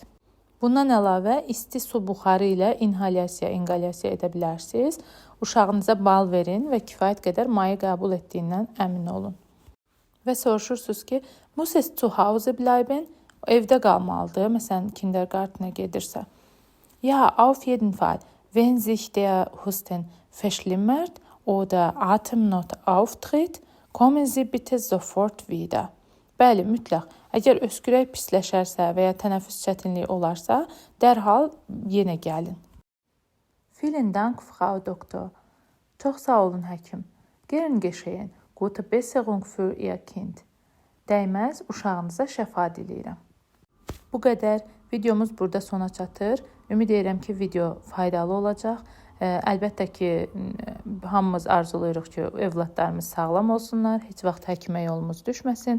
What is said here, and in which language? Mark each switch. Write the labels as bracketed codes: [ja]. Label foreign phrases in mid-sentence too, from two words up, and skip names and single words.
[az] Bundan əlavə, isti su buxarı ilə inhalyasiya edə bilərsiniz. Uşağınıza bal verin və kifayət qədər mayı qəbul etdiyindən əmin olun. Və soruşursunuz ki, [de] muss es zu Hause bleiben? [az] Evdə qalmalıdır, məsələn, kindergartenə gedirsə. [de] Ja, auf jeden Fall. Wenn sich der Husten verschlimmert oder Atemnot auftritt, kommen Sie bitte sofort wieder. [az] Bəli, mütləq. Əgər öskürək pisləşərsə və ya tənəffüs çətinliyi olarsa, dərhal yenə gəlin. [de] Vielen Dank, Frau Doktor. [az] Çox sağ olun, həkim. [de] Gern geschehen. Gute Besserung für Ihr Kind. [az] Dəyməz, uşağınıza şəfa diləyirəm. Bu qədər. Videomuz burada sona çatır. Ümid edirəm ki, video faydalı olacaq. Əlbəttə ki, hamımız arzulayırıq ki, övladlarımız sağlam olsunlar, heç vaxt həkimə yolumuz düşməsin.